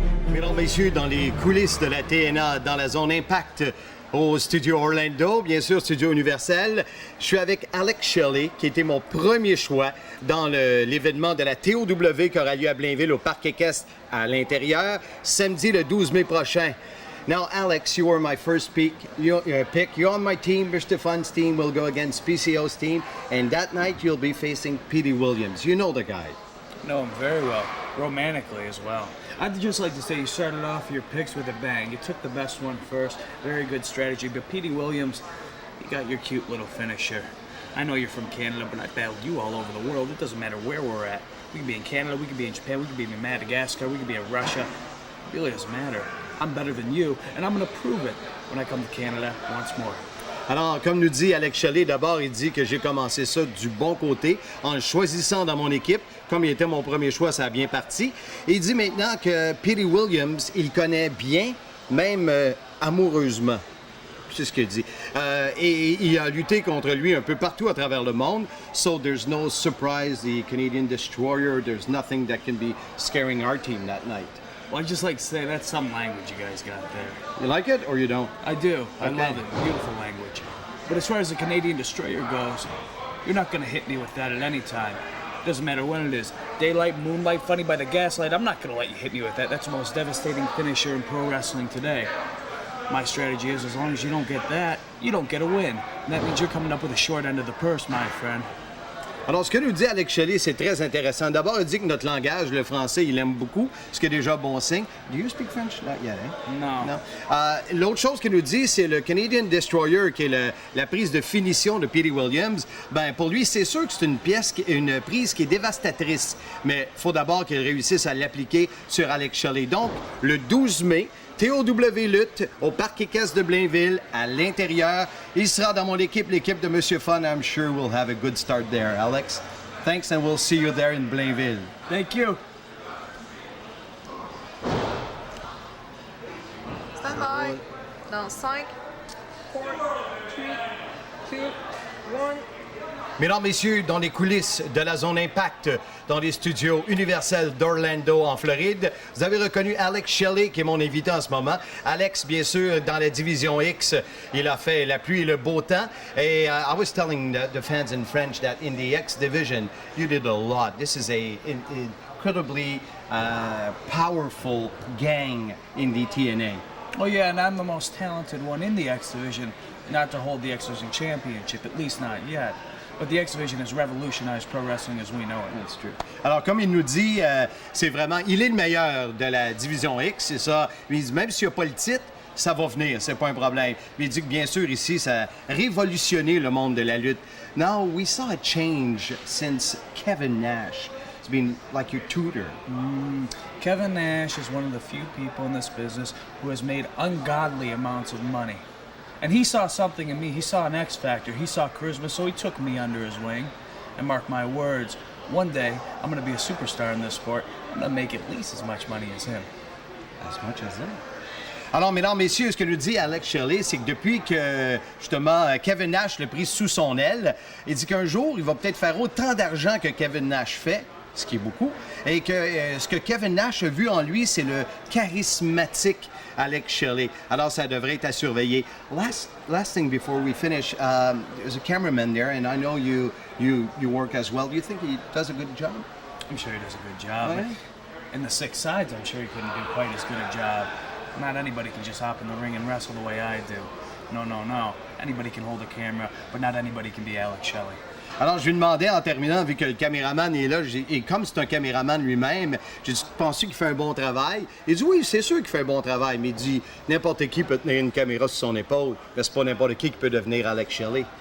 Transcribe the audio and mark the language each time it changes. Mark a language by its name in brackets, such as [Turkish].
[French] Mesdames, Messieurs, dans les coulisses de la TNA, dans la zone Impact, au Studio Orlando, bien sûr, Studio Universel, je suis avec Alex Shelley, qui était mon premier choix dans l'événement de la TOW qui aura lieu à Blainville, au Parc équestre à l'intérieur, samedi le 12 mai prochain. [English] Now, Alex, you were my first pick. You're on my team. Mr. Fun's team will go against PCO's team, and that night you'll be facing Petey Williams. You know the guy. Know him very well, romantically as well. I'd just like to say you started off your picks with a bang. You took the best one first, very good strategy. But Petey Williams, you got your cute little finisher. I know you're from Canada, but I battled you all over the world. It doesn't matter where we're at. We could be in Canada, we could be in Japan, we could be in Madagascar, we could be in Russia. It really doesn't matter. I'm better than you, and I'm going to prove it when I come to Canada once more. [French] Alors, comme nous dit Alex Shelley, d'abord, il dit que j'ai commencé ça du bon côté en le choisissant dans mon équipe. Comme il était mon premier choix, ça a bien parti. Et il dit maintenant que Petey Williams, il connaît bien, même amoureusement. C'est ce qu'il dit. Et il a lutté contre lui un peu partout à travers le monde. [English] So there's no surprise, the Canadian Destroyer, there's nothing that can be scaring our team that night. Well, I'd just like to say that's some language you guys got there. You like it or you don't? I do. I Okay. love it. Beautiful language. But as far as the Canadian Destroyer goes, you're not going to hit me with that at any time. Doesn't matter when it is. Daylight, moonlight, funny by the gaslight. I'm not going to let you hit me with that. That's the most devastating finisher in pro wrestling today. My strategy is as long as you don't get that, you don't get a win. And that means you're coming up with a short end of the purse, my friend. [French] Alors, ce que nous dit Alex Shelley, c'est très intéressant. D'abord, il dit que notre langage, le français, il aime beaucoup, ce qui est déjà bon signe. [English] Do you speak French? Not yet, [French] hein? [English] No. [French] Non. L'autre chose qu'il nous dit, c'est le Canadian Destroyer, qui est la prise de finition de Petey Williams. Ben, pour lui, c'est sûr que c'est une prise qui est dévastatrice. Mais il faut d'abord qu'il réussisse à l'appliquer sur Alex Shelley. Donc, le 12 mai, TOW lutte au Parc équestre de Blainville, à l'intérieur. Il sera dans mon équipe, l'équipe de Monsieur Fun. [English] I'm sure we'll have a good start there. Alex, thanks and we'll see you there in Blainville. Thank you. Stand by. [French] Dans 5, 4, 3, 2, 1. Mesdames, Messieurs, dans les coulisses de la zone Impact, dans les studios Universel d'Orlando, en Floride, vous avez reconnu Alex Shelley, qui est mon invité en ce moment. Alex, bien sûr, dans la division X, il a fait la pluie et le beau temps. Et [English] I was telling the fans in French that in the X division, you did a lot. This is a incredibly powerful gang in the TNA. Oh yeah, and I'm the most talented one in the X Division, not to hold the X Division Championship, at least not yet. But the X Division has revolutionized pro wrestling as we know it. That's true. [French] Alors, comme il nous dit, c'est vraiment... Il est le meilleur de la division X, c'est ça. Il dit, même s'il n'y a pas le titre, ça va venir, c'est pas un problème. Mais il dit que, bien sûr, ici, ça a révolutionné le monde de la lutte. [English] Now, we saw a change since Kevin Nash. It's been like your tutor. Kevin Nash is one of the few people in this business who has made ungodly amounts of money. And he saw something in me. He saw an X factor. He saw charisma, so he took me under his wing. And mark my words, one day I'm going to be a superstar in this sport. I'm going to make at least as much money as him. As much as him? [French] Alors, mesdames, messieurs, ce que nous dit Alex Shelley, c'est que depuis que, justement, Kevin Nash l'a pris sous son aile, il dit qu'un jour, il va peut-être faire autant d'argent que Kevin Nash fait, ce qui est beaucoup, et que ce que Kevin Nash a vu en lui, c'est le charismatique Alex Shelley. Alors, ça devrait être à surveiller. [English] Last thing before we finish, there's a cameraman there, and I know you work as well. Do you think he does a good job? I'm sure he does a good job. Oh, yeah? In the six sides, I'm sure he couldn't do quite as good a job. Not anybody can just hop in the ring and wrestle the way I do. No. Anybody can hold a camera, but not anybody can be Alex Shelley. [French] Alors, je lui demandais en terminant, vu que le caméraman est là, et comme c'est un caméraman lui-même, j'ai dit, penses-tu qu'il fait un bon travail? Il dit, oui, c'est sûr qu'il fait un bon travail, mais il dit, n'importe qui peut tenir une caméra sur son épaule, mais c'est pas n'importe qui peut devenir Alex Shelley.